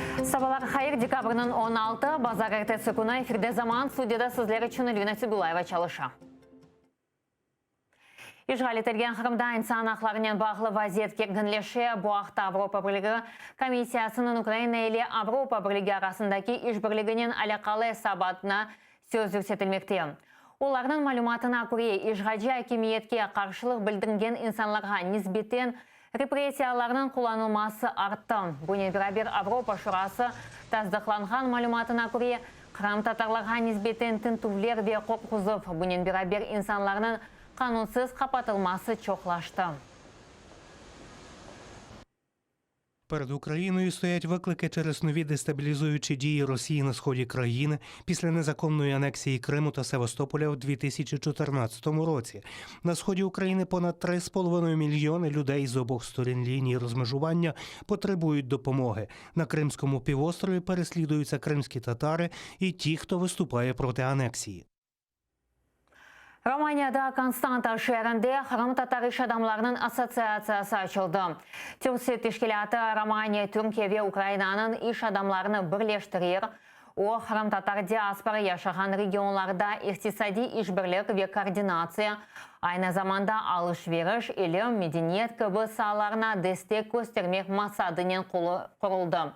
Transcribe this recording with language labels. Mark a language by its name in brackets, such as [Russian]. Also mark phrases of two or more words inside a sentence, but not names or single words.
[Crimean Tatar] Sabahlar hayır, dekabrının 16, Bazar ertesi günü efirde zaman stüdyoda sizler için Elvina Tügülayeva çalışa. İşgal etilgen Kırım'da insan haklarının bağlı vaziyet gerginleşe, bu hafta Avrupa Birliği Komissiyasının Ukrayna ile Avrupa Birliği arasındaki işbirliğinin alakalı hesabatına söz yükseltilmekte. Onların malumatına göre işgalci hakimiyetke karşılık bildirgen insanlara nispeten repressiyalarının kullanılması arttı. Bununla beraber Avrupa Şurası tasdiklangan malumatına göre Kırım Tatarlarına nispeten tintuvler ve korkuzov. Bununla beraber insanların kanunsuz kapatılması çoklaştı. [Ukrainian] Перед Україною стоять виклики через нові дестабілізуючі дії Росії на сході країни після незаконної анексії Криму та Севастополя в 2014 році. На сході України понад 3,5 мільйони людей з обох сторін лінії розмежування потребують допомоги. На Кримському півострові переслідуються кримські татари і ті, хто виступає проти анексії. [Crimean Tatar] Romanya'da Konstanta şehrinde Kırım Tatar İş Adamlarının Asosiyasiyası açıldı. Türk Teşkilatı Romanya, Türkiye ve Ukrayna'nın iş adamlarını birleştirir. O, Kırım Tatar diaspora yaşayan regionlarda iktisadi işbirlik ve koordinasyon, aynı zamanda alışveriş, ilim, medeniyet gibi sahalarına destek göstermek maksadıyla kuruldu.